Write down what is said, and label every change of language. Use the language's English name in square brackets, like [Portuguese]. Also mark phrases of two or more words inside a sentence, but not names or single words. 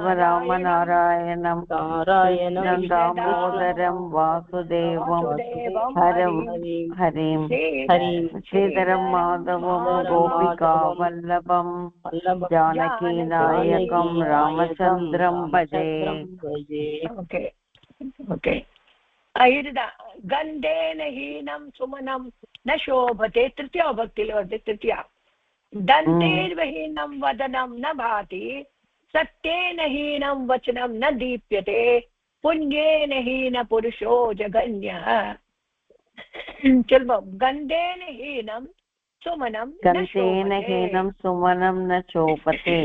[Sanskrit] राम नारायणं दामोदरं वासुदेवं हरिं श्रीधरं माधवं गोपिका वल्लभं जानकी नायकं रामचन्द्रं भजे. [Tamil] இதுதான் [Sanskrit] गन्धेन हीनं सुमनं न शोभते. [Tamil] திருத்தியா பக்தியில வருது. [Sanskrit] திருத்தியா दन्तेर्वहीनं वदनं न भाति सत्येन हीनं वचनं न दीप्यते पुण्येन हीन पुरुषो जगन्यः. चलो गन्धेन हीनं सुमनं न शोभते